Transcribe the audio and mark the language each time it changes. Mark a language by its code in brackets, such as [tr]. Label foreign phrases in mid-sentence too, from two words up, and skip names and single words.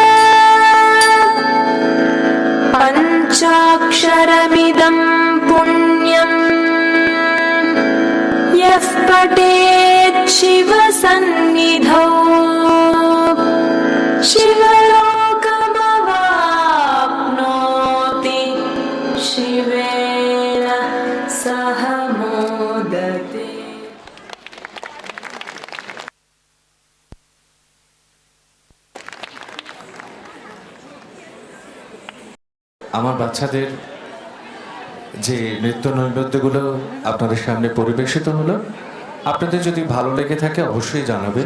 [sa] पञ्चाक्षरमिदं पुण्यम् यः पठेत् शिवसन्निधौ शिवलोकमवाप्नोति शिवेन सह मोदते। [bn] আমার বাচ্চাদের যে নৃত্য নৈবেদ্যগুলো আপনাদের সামনে পরিবেশিত হলো, আপনাদের যদি ভালো লেগে থাকে অবশ্যই জানাবেন।